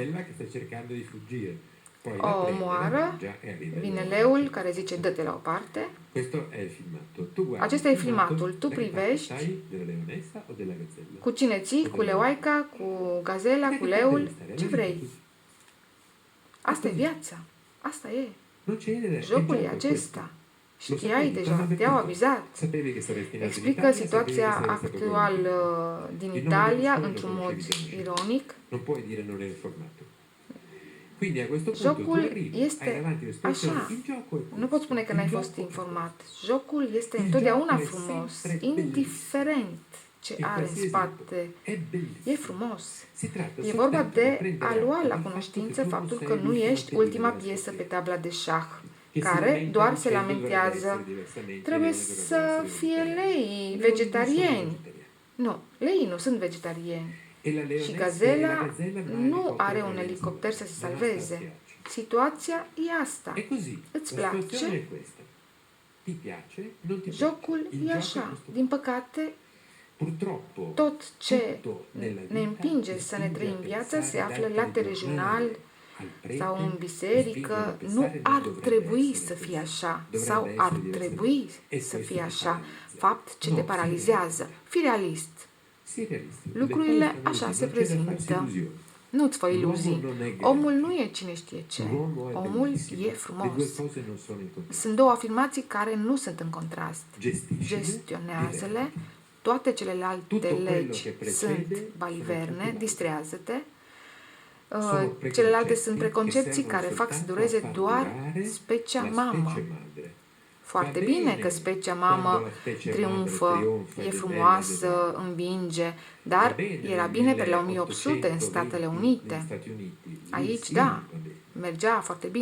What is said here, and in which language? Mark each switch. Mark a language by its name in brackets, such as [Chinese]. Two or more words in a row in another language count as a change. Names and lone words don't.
[Romanian] O omoară, vine leul care zice dă-te la o parte. Acesta e filmatul. Tu privești cu cine ții, cu leoaica, cu gazela, cu leul, ce vrei. Asta e viața. Asta e. [Italian] Non c'era [Romanian] Jocul e acesta. Știai deja, te-au avizat. [Italian] Sapevi che saresti nato in [Romanian] Explică [Italian] Italia, [Romanian] situația [Italian] sapevi che saresti stato [Romanian] actuală din Italia într-un mod ironic. [Italian] Non puoi dire non ero informato. Quindi a questo punto [Romanian] Jocul [Italian] tu arrivi, hai [Romanian] este [Italian] davanti l'espressione, [Romanian] așa. [Italian] il gioco è questo. [Romanian] Nu pot spune că n-ai [Italian] Il [Romanian] fost [Italian] gioco è [Romanian] informat. Jocul este [Italian] Il [Romanian] întotdeauna [Italian] gioco è [Romanian] frumos, [Italian] sempre [Romanian] indiferent ce [Italian] E [Romanian] are în [Italian] qualsiasi [Romanian] spate. [Italian] è bellissimo. [Romanian] E frumos. [Italian] Si tratta [Romanian] E [Italian] soltanto [Romanian] vorba [Italian] di [Romanian] de [Italian] prendere [Romanian] a lua [Italian] atto [Romanian] la [Italian] del [Romanian] cunoștință [Italian] fatto [Romanian] faptul [Italian] che [Romanian] că [Italian] tu [Romanian] nu [Italian] non sei [Romanian] ești [Italian] l'ultima [Romanian] ultima [Italian] pièce [Romanian] piesă [Italian] della [Romanian] pe tabla de șah, [Italian] che si [Romanian] care [Italian] lamenta [Romanian] doar se [Italian] dicendo dovrebbe [Romanian] lamentează. [Italian] essere diversamente, [Romanian] Trebuie [Italian] le cose [Romanian] să [Italian] dovrebbero essere [Romanian] fie [Italian] diverse. lei Leoni non sono [Romanian] vegetarieni. [Italian] vegetariani. [Romanian] Nu, leii nu sunt vegetarieni. [Italian] E la [Romanian] Și [Italian] leonessa e [Romanian] gazela [Italian] la gazella [Romanian] nu [Italian] non ha [Romanian] are [Italian] elicottero [Romanian] un [Italian] per [Romanian] elicopter să se [Italian] salvarsi. [Romanian] salveze. Situația e asta. [Italian] È così. [Romanian] Îți [Italian] La situazione [Romanian] place? [Italian] è questa. Ti piace? Non ti piace. [Romanian] Jocul [Italian] Il [Romanian] e [Italian] gioco è [Romanian] așa. [Italian] questo. [Romanian] Din păcate, [Italian] Purtroppo [Romanian] tot ce [Italian] tutto nella [Romanian] ne [Italian] vita [Romanian] împinge [Italian] ti [Romanian] să ne [Italian] spinge [Romanian] trăim [Italian] a [Romanian] viața [Italian] pensare [Romanian] se află [Italian] dal [Romanian] la [Italian] telegiornale [Romanian] telejurnal [Italian] al prete, [Romanian] sau în [Italian] ti [Romanian] biserică. [Italian] spingono a [Romanian] Nu [Italian] pensare [Romanian] ar [Italian] non dovrebbe [Romanian] trebui [Italian] essere [Romanian] să [Italian] così. [Romanian] fie așa [Italian] Dovrebbe [Romanian] sau [Italian] essere [Romanian] ar [Italian] diversamente. [Romanian] trebui [Italian] E [Romanian] să [Italian] questo [Romanian] fie [Italian] ti [Romanian] așa. [Italian] paralizza. [Romanian] Fapt ce [Italian] No, [Romanian] te [Italian] sii [Romanian] paralizează. Fii realist. [Italian] Sii realistico. [Romanian] Lucrurile [Italian] Le cose [Romanian] așa [Italian] sono [Romanian] se [Italian] così, non c'è da farsi [Romanian] prezintă. [Italian] illusioni. [Romanian] Nu-ți fă iluzii. [Italian] L'uomo non è grande. [Romanian] Omul nu e cine știe ce. [Italian] L'uomo è [Romanian] Omul [Italian] bellissimo. [Romanian] e [Italian] Le [Romanian] frumos. [Italian] due cose non sono in contrasto. [Romanian] Sunt două afirmații care nu sunt în contrast. [Italian] Gestiscile, [Romanian] Gestionează-le. Toate celelalte [Italian] Tutto quello [Romanian] legi [Italian] che precede [Romanian] sunt [Italian] sono [Romanian] baliverne, [Italian] tutte [Romanian] distrează-te. [Italian] Sono [Romanian] Celelalte [Italian] preconcetti [Romanian] sunt [Italian] che [Romanian] preconcepții [Italian] servono [Romanian] care fac să [Italian] soltanto [Romanian] dureze [Italian] a far [Romanian] doar [Italian] durare [Romanian] specia [Italian] la [Romanian] mamă. [Italian] specie madre. [Romanian] Foarte [Italian] Va [Romanian] bine [Italian] bene [Romanian] că specia [Italian] quando [Romanian] mamă [Italian] la specie [Romanian] triumfă, [Italian] madre trionfa [Romanian] e [Italian] ed è [Romanian] frumoasă, [Italian] bella ed [Romanian] învinge, [Italian] Va [Romanian] dar [Italian] bene [Romanian] era [Italian] nel [Romanian] bine pe la 1800 în [Italian] 1820 [Romanian] Statele [Italian] negli [Romanian] Unite. [Italian] Stati Uniti. Lì [Romanian] Aici, [Italian] sì, [Romanian] da, [Italian] va bene. [Romanian] mergea foarte bine.